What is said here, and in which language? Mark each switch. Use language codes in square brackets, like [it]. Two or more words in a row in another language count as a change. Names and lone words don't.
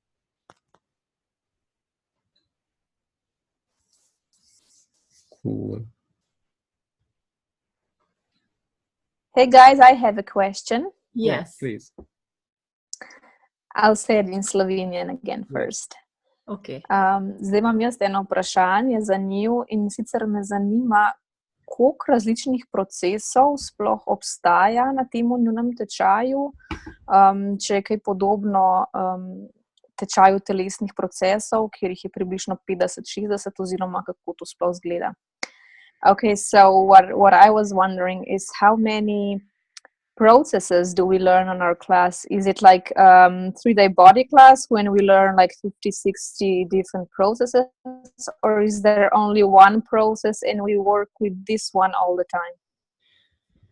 [en] Cool. Hey guys, I have a question. Yes. Please. I'll say it in Slovenian again first. Okay. [sl] Zdaj imam jaz eno vprašanje za njiju in sicer me zanima, koliko različnih procesov sploh obstaja na tem njunem tečaju, če je kaj podobno tečaju telesnih procesov, kjer jih je približno 50-60 oziroma kako to sploh izgleda. [en] Okay, so what I was wondering is how many processes do we learn on our class? Is it like 3-day body class when we learn like 50-60 different processes, or is there only one process and we work with this one all the time?